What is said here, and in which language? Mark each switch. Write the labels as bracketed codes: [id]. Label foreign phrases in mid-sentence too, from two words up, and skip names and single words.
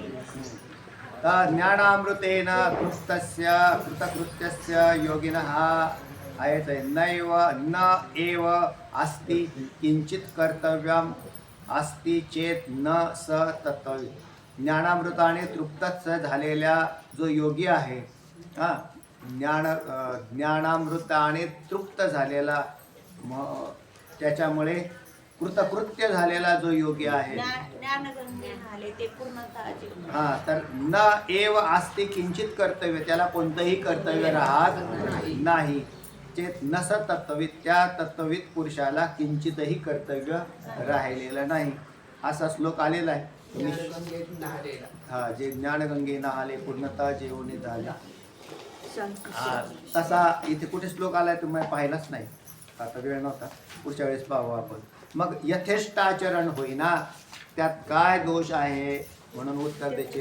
[sa] ज्ञानामृतेन तृप्तस्य कृतकृत्यस्य योगिनः आहेत नैव न एव अस्ति किंचित कर्तव्यम अस्ति चेत न स तत्त्ववित् [mr] ज्ञानामृताने तृप्तच झालेल्या जो योगी आहे ज्ञानामृताने तृप्त झालेला त्याच्यामुळे कृतकृत्य झालेला जो योगी आहे ज्ञानगंगे झाले ते पूर्णतः जीवन. तर [sa] न एव अस्ति किंचित कर्तव्य [mr] त्याला कोणतंही कर्तव्य राहत नाही [sa] चेत न स तत्त्ववित् [mr] त्या तत्त्ववित पुरुषाला किंचितही कर्तव्य राहिलेलं नाही असा श्लोक आलेला आहे. जे ज्ञानगंगे नहाले पूर्णतः जेवणे झाला तसा इथे कुठे श्लोक आलाय तुम्ही पाहिलाच नाही. आता वेळ नव्हता, पुढच्या वेळेस पाहू आपण. मग यथेष्ट आचरण होईना त्यात काय दोष आहे म्हणून उत्तर द्यायचे.